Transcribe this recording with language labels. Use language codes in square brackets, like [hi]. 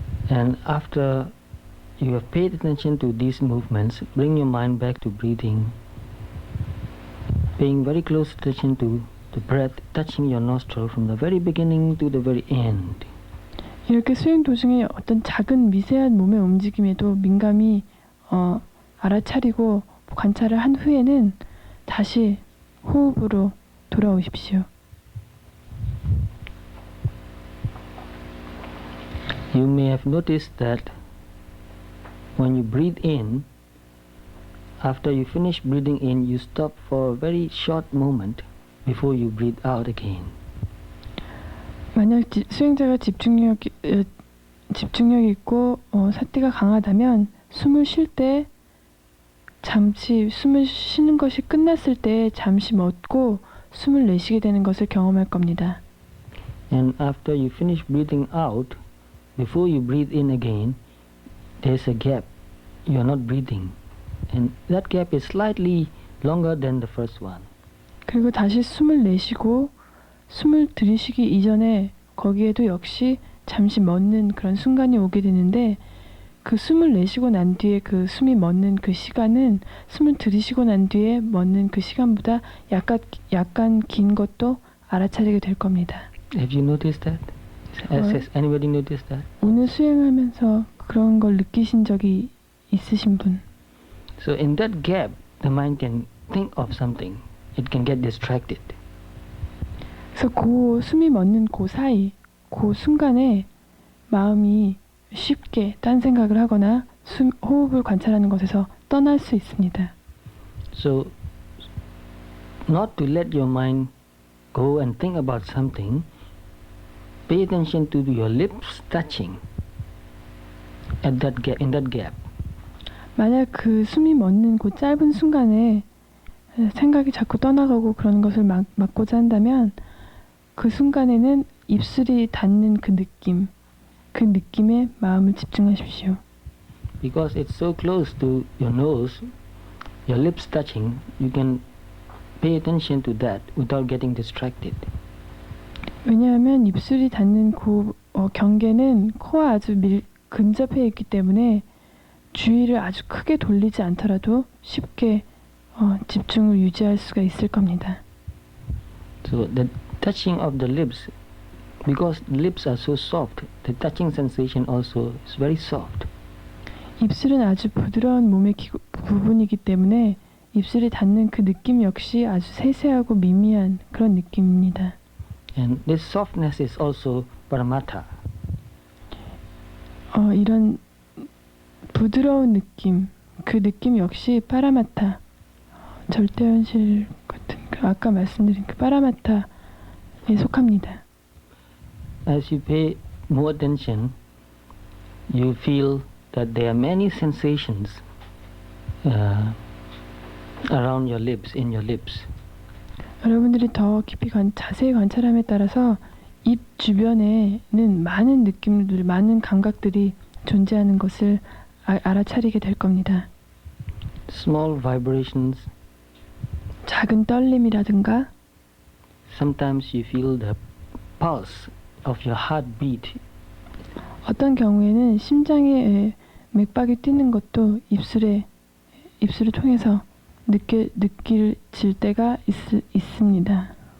[en] And after you have paid attention to these movements, bring your mind back to breathing, paying very close attention to the breath touching your nostril from the very beginning to the very end. [ko] 이렇게 수행 도중에 어떤 작은 미세한 몸의 움직임에도 민감히 알아차리고 관찰을 한 후에는 다시 호흡으로 돌아오십시오. [en] You may have noticed that when you breathe in, After you finish breathing in, you stop for a very short moment before you breathe out again. [ko] 만약 수행자가 집중력이 있고 사티가 강하다면 숨을 쉴 때 잠시 숨을 쉬는 것이 끝났을 때 잠시 멎고 숨을 내쉬게 되는 것을 경험할 겁니다. [en] And after you finish breathing out, before you breathe in again, there's a gap. You are not breathing. And that gap is slightly longer than the first one. [ko] 그리고 다시 숨을 내쉬고 숨을 들이쉬기 이전에 거기에도 역시 잠시 멎는 그런 순간이 오게 되는데 그 숨을 내쉬고 난 뒤에 그 숨이 멎는 그 시간은 숨을 들이쉬고 난 뒤에 멎는 그 시간보다 약간 긴 것도 알아차리게 될 겁니다. [en] Have you noticed that? Has anybody noticed that? [ko] 오늘 수행하면서 그런 걸 느끼신 적이 있으신 분? [en] So in that gap, the mind can think of something. It can get distracted. [ko] 그래서 그 숨이 멎는 그 사이, 그 순간에 마음이 쉽게 딴 생각을 하거나 호흡을 관찰하는 것에서 떠날 수 있습니다. [en] So not to let your mind go and think about something, pay attention to your lips touching at that gap, in that gap. [ko] 만약 그 숨이 멎는 그 짧은 순간에 생각이 자꾸 떠나가고 그런 것을 막고자 한다면 그 순간에는 입술이 닿는 그 느낌에 마음을 집중하십시오. [en] Because it's so close to your nose, your lips touching, you can pay attention to that without getting distracted. [ko] 왜냐하면 입술이 닿는 그 경계는 코와 아주 근접해 있기 때문에 주의를 아주 크게 돌리지 않더라도 쉽게 집중을 유지할 수가 있을 겁니다. [en] So the touching of the lips, because the lips are so soft, the touching sensation also is very soft. [ko] 입술은 아주 부드러운 몸의 부분이기 때문에 입술이 닿는 그 느낌 역시 아주 세세하고 미미한 그런 느낌입니다. [en] And this softness is also paramattha. [ko] 이런 부드러운 느낌, 그 느낌 역시 파라마타, 절대현실 같은 아까 말씀드린 그 파라마타에 속합니다. [en] As you pay more attention, you feel that there are many sensations around your lips, in your lips. [ko] 여러분들이 더 깊이 자세히 관찰함에 따라서 입 주변에는 많은 느낌들, 많은 감각들이 존재하는 것을 알아차리게 될 겁니다. [en] Small vibrations. [ko] 작은 떨림이라든가 [en] Sometimes you feel the pulse of your heartbeat. [ko] 어떤 경우에는 심장의 맥박이 뛰는 것도 입술을 통해서 느낄질 때가 있습니다.